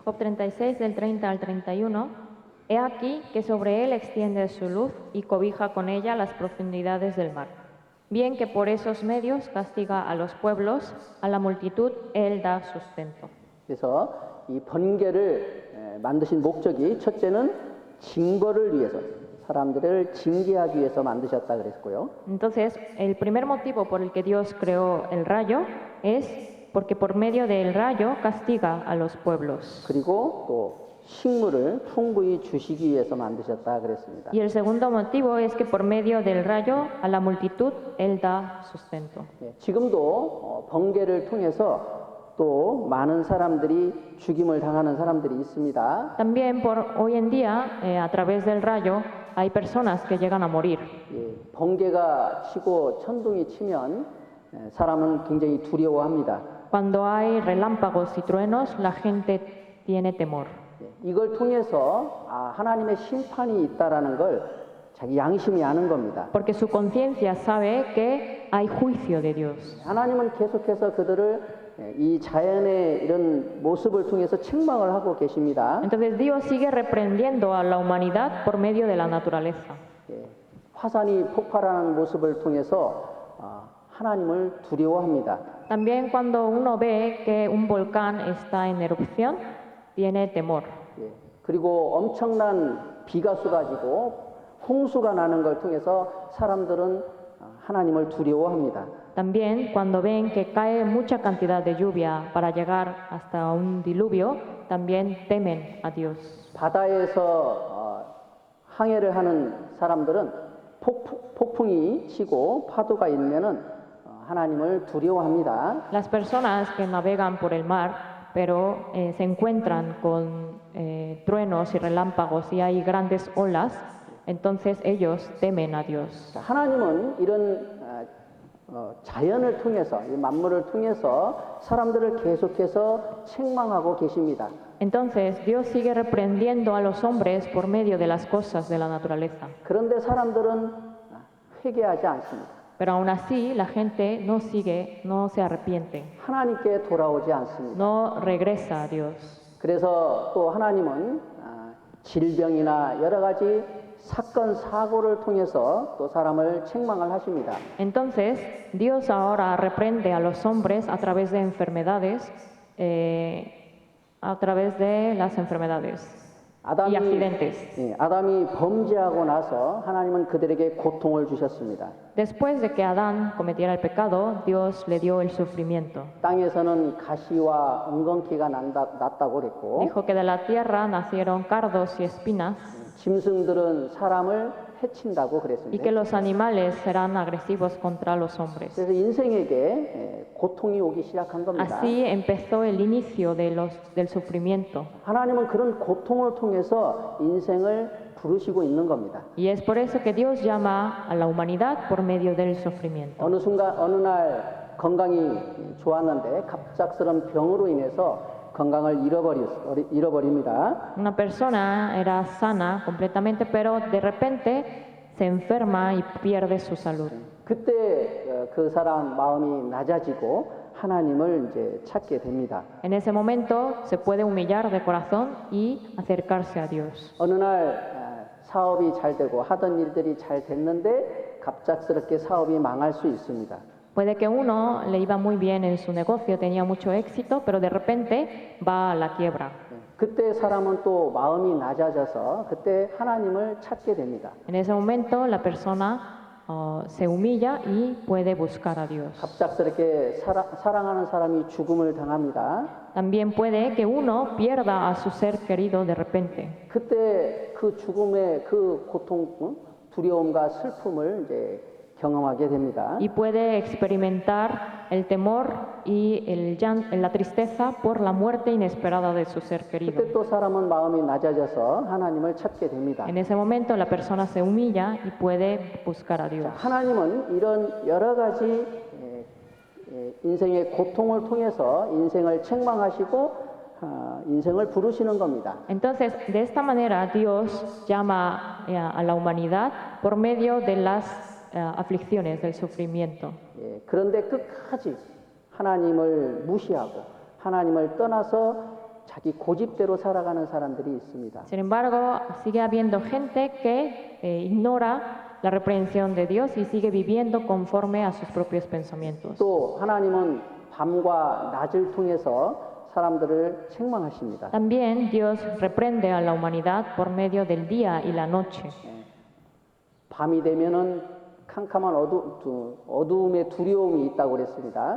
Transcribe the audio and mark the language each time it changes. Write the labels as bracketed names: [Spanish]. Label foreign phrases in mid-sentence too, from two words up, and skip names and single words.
[Spanish] Job 36, del 30 al 31. He aquí que sobre él extiende su luz y cobija con ella las profundidades del mar. Bien que por esos medios castiga a los pueblos, a la multitud él da sustento. [Korean] 그래서 이 번개를 만드신 목적이 첫째는 징벌을 위해서 사람들을 징계하기 위해서 만드셨다 그랬고요. [Spanish] Entonces, el primer motivo por el que Dios creó el rayo es porque por medio del rayo castiga a los pueblos. [Korean] 그리고 또 식물을 풍부히 주시기 위해서 만드셨다 그랬습니다. [Spanish] Y el segundo motivo es que por medio del rayo a la multitud él da sustento. [Korean] 지금도 번개를 통해서 또 많은 사람들이 죽임을 당하는 사람들이 있습니다. [Spanish] También por hoy en día, a través del rayo, hay personas que llegan a morir. [Korean] 번개가 치고 천둥이 치면 사람은 굉장히 두려워합니다. [Spanish] Cuando hay relámpagos y truenos, la gente tiene temor. [Korean] 이걸 통해서 하나님의 심판이 있다라는 걸 자기 양심이 아는 겁니다. [Spanish] Porque su conciencia sabe que hay juicio de Dios. [Korean] 하나님은 계속해서 그들을 이 자연의 이런 모습을 통해서 책망을 하고 계십니다. [Spanish] Entonces Dios sigue reprendiendo a la humanidad por medio de la naturaleza. [Korean] 화산이 폭발하는 모습을 통해서 하나님을 두려워합니다. [Spanish] También cuando uno ve que un volcán está en erupción, tiene temor. [Korean] 예, 그리고 엄청난 비가 쏟아지고 홍수가 나는 걸 통해서 사람들은 하나님을 두려워합니다. [Spanish] También cuando ven que cae mucha cantidad de lluvia para llegar hasta un diluvio, también temen a Dios. [Korean] 바다에서 항해를 하는 사람들은 폭풍이 치고 파도가 일면은 하나님을 두려워합니다. [Spanish] Las personas que navegan por el mar, pero se encuentran con truenos y relámpagos y hay grandes olas, entonces ellos temen a Dios. [Korean] 하나님은 이런 자연을 통해서, 이 만물을 통해서 사람들을 계속해서 책망하고 계십니다. [Spanish] Entonces Dios sigue reprendiendo a los hombres por medio de las cosas de la naturaleza. [Korean] 그런데 사람들은 회개하지 않습니다. [Spanish] Pero aún así la gente no sigue, no se arrepiente, [Korean] 하나님께 돌아오지 않습니다. [Spanish] no regresa a Dios. [Korean] 그래서 또 하나님은 질병이나 여러 가지 사건, 사고를 통해서 또 사람을 책망을 하십니다. [Spanish] Entonces Dios ahora reprende a los hombres a través de enfermedades, a través de las enfermedades y accidentes. [Korean] 아담이 범죄하고 나서 하나님은 그들에게 고통을 주셨습니다. [Spanish] Después de que Adán cometiera el pecado, Dios le dio el sufrimiento. [Korean] 땅에서는 가시와 엉겅퀴가 났다고 그랬고 [Spanish] Dijo que de la tierra nacieron cardos y espinas [Korean] 짐승들은 사람을 해친다고 [Spanish] y [Korean] 그랬습니다. [Spanish] que los animales serán agresivos contra los hombres. [Korean] 그래서 인생에게 고통이 오기 시작한 겁니다. [Spanish] Así empezó el inicio del sufrimiento. [Korean] 하나님은 그런 고통을 통해서 인생을 부르시고 있는 겁니다. [Spanish] Y es por eso que Dios llama a la humanidad por medio del sufrimiento. [Korean] 어느 날 건강이 좋았는데 갑작스런 병으로 인해서 건강을 잃어버립니다. [Spanish] Una persona era sana completamente, pero de repente se enferma y pierde su salud. [Korean] 그때 그 사람 마음이 낮아지고 하나님을 이제 찾게 됩니다. [Spanish] En ese momento se puede humillar de corazón y acercarse a Dios. [Korean] 어느 날 사업이 잘 되고 하던 일들이 잘 됐는데 갑작스럽게 사업이 망할 수 있습니다. [Spanish] Puede que uno le iba muy bien en su negocio, tenía mucho éxito, pero de repente va a la quiebra. [Korean] 그때 사람은 또 마음이 낮아져서 그때 하나님을 찾게 됩니다. [Spanish] En ese momento la persona se humilla y puede buscar a Dios. [Korean] 갑작스럽게 사랑하는 사람이 죽음을 당합니다. [Spanish] También puede que uno pierda a su ser querido de repente. [Korean] 그때 그 죽음의 그 고통, 두려움과 슬픔을 이제 경험하게 됩니다. [Spanish] Y puede experimentar el temor y la tristeza por la muerte inesperada de su ser querido. [Korean] 그때 또 사람은 마음이 낮아져서 하나님을 찾게 됩니다. [Spanish] En ese momento la persona se humilla y puede buscar a Dios. [Korean] 하나님은 이런 여러 가지 인생의 고통을 통해서 인생을 책망하시고 인생을 부르시는 겁니다. [Spanish] Entonces, de esta manera Dios llama a la humanidad por medio de las aflicciones, del sufrimiento. [Korean] 그런데 끝까지 하나님을 무시하고 하나님을 떠나서 자기 고집대로 살아가는 사람들이 있습니다. [Spanish] Sin embargo, sigue habiendo gente que ignora la reprensión de Dios y sigue viviendo conforme a sus propios pensamientos. [Korean] 또 하나님은 밤과 낮을 통해서 사람들을 책망하십니다. [Spanish] También Dios reprende a la humanidad por medio del día y la noche. [Korean] 밤이 되면은 캄캄한 어두움의 두려움이 있다고 그랬습니다.